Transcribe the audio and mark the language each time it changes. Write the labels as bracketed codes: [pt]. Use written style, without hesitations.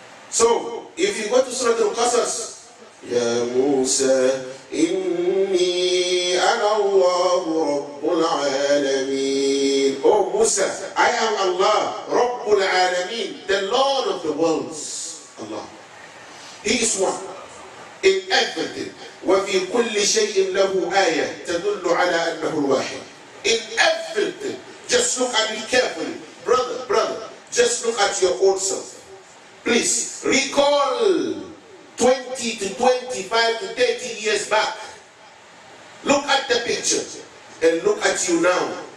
[en] So, if you go to Surah Al-Qasas, [ar] Ya Musa, Inni ana Allah Rabbul Alameen. [en] Oh Musa, I am Allah, Rabbul Alameen, the Lord of the worlds. Allah. He is one in everything. [ar] وفي كل شيء له آية تدل على أنه الواحد. [en] In everything, just look at it carefully, brother. Just look at your own self. Please recall 20 to 25 to 30 years back. Look at at the picture and look at you now.